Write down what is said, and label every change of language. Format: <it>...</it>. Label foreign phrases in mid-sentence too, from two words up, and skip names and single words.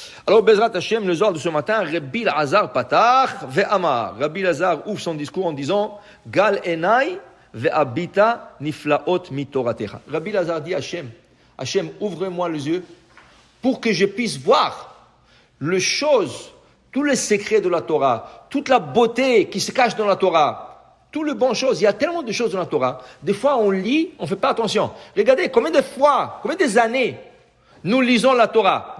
<fr>Alors,</fr> <he>בעזרת השם,</he> <fr>le Zohar de ce matin,</fr> <he>רבי לעזר פתח ואמר.</he> <fr>Rabbi Lazar ouvre son discours en disant,</fr> <he>גל עיני ואביטה נפלאות מתורתך.</he> <fr>Rabbi Lazar dit Hashem, ouvre-moi les yeux pour que je puisse voir les choses, tous les secrets de la Torah, toute la beauté qui se cache dans la Torah, toutes les bonnes choses. Il y a tellement de choses dans la Torah. Des fois, on lit, on ne fait pas attention. Regardez, combien des années nous lisons la Torah.</fr>